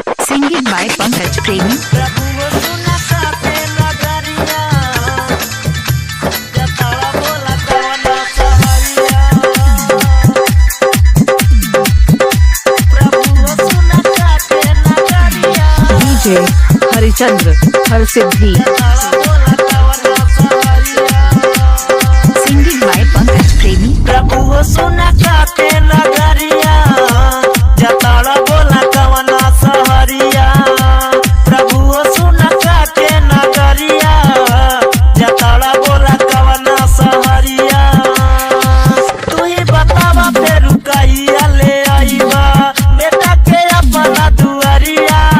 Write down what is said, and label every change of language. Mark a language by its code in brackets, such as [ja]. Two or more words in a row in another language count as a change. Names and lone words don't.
[en] Singing by Pankaj Premi. DJ Harichandra Harsiddhi. Singing by Pankaj Premi. [bho] प्रभु हो सुना काटे नगरिया जताड़ा बोला कवना सहरिया। प्रभु हो सुना काटे नगरिया जताड़ा बोला कवना सहरिया। तू ही बतावा फिर कहिया ले आईबा बेटा के अपना दुआरिया।